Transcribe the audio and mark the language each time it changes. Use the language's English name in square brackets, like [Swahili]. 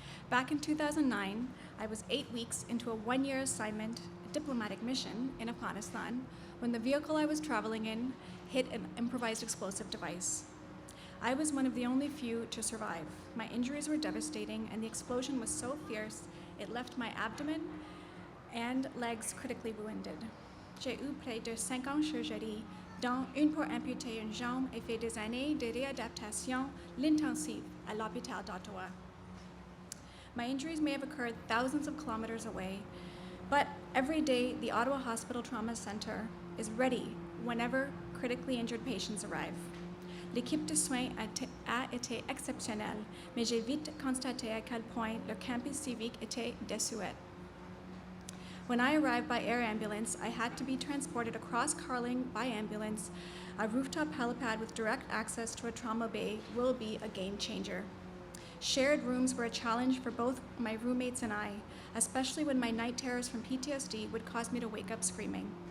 [English] Back in 2009, I was 8 weeks into a 1-year assignment, a diplomatic mission in Afghanistan, when the vehicle I was traveling in hit an improvised explosive device. I was one of the only few to survive. My injuries were devastating, and the explosion was so fierce, it left my abdomen and legs critically wounded. [French] J'ai eu près de 50 [English] surgeries, [French] dont une pour amputer une jambe, et fait des années de réadaptation l'intensive à l'hôpital d'Ottawa. [English] My injuries may have occurred thousands of kilometers away, but every day the Ottawa Hospital Trauma Center is ready whenever critically injured patients arrive. [French] L'équipe de soins a été exceptionnelle, mais j'ai vite constaté à quel point le campus civique était désuet. [English] When I arrived by air ambulance, I had to be transported across Carling by ambulance. A rooftop helipad with direct access to a trauma bay will be a game changer. Shared rooms were a challenge for both my roommates and I, especially when my night terrors from PTSD would cause me to wake up screaming.